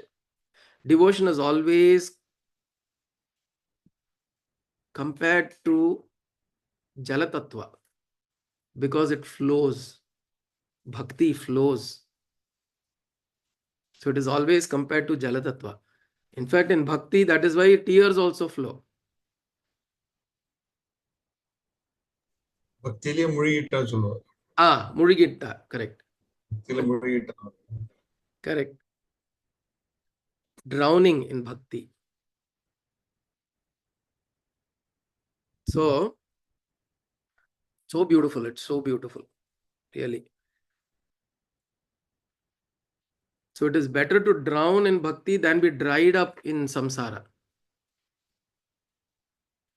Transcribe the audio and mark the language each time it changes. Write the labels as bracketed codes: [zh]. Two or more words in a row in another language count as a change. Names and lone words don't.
[en] Devotion is always compared to Jalatattva because it flows. Bhakti flows. So it is always compared to Jalatattva. In fact, in Bhakti, that is why tears also flow. [ta] பக்தியிலே முழுகிட்டா சொல்லுவாரு. [en] Murigitta, correct. [ta] பக்தியிலே முழுகிட்டா. [en] Correct. Drowning in Bhakti. So beautiful. It's so beautiful. Really. So it is better to drown in Bhakti than be dried up in samsara.